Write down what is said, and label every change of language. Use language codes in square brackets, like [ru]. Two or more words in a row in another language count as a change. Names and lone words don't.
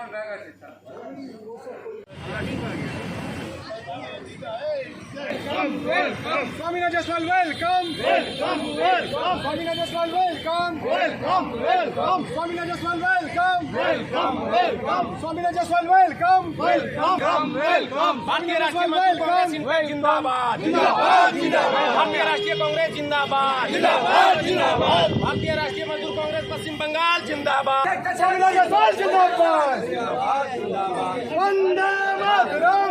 [en] Swamina Jaswal, welcome. Swamina Jaswal, welcome. Swamina Jaswal, welcome. Swamina Jaswal, welcome. [hi] भारतीय राष्ट्रीय मजदूर कांग्रेस जिंदाबाद जिंदाबाद जिंदाबाद। भारतीय राष्ट्रीय कांग्रेस जिंदाबाद जिंदाबाद जिंदाबाद। भारतीय राष्ट्रीय मजदूर कांग्रेस पश्चिम बंगाल जिंदाबाद। Swamina Jaswal, जिंदाबाद। वंदे मातरम,